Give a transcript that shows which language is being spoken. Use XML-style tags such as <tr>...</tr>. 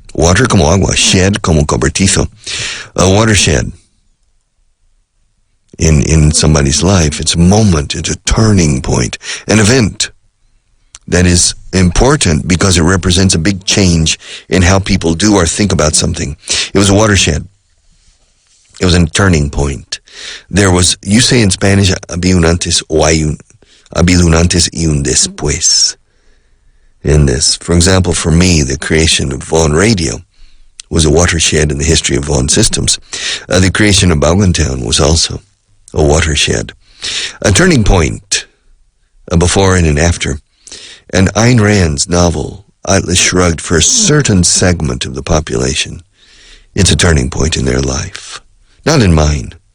<en>Water</en> <es>como agua,</es> <en>shed</en> <es>como cobertizo.</es> <en>A watershed in somebody's life. It's a moment, it's a turning point, an event that is important because it represents a big change in how people do or think about something. It was a watershed. It was a turning point. There was, you say in Spanish,</en> <es>había un antes o hay un, habido un antes y un después</es> <en>in this. For example, for me, the creation of Vaughan Radio was a watershed in the history of Vaughan Systems. The creation of Vaughan was also a watershed. A turning point, a before and an after. And Ayn Rand's novel, Atlas Shrugged, for a certain segment of the population, it's a turning point in their life. Not in mine.</en>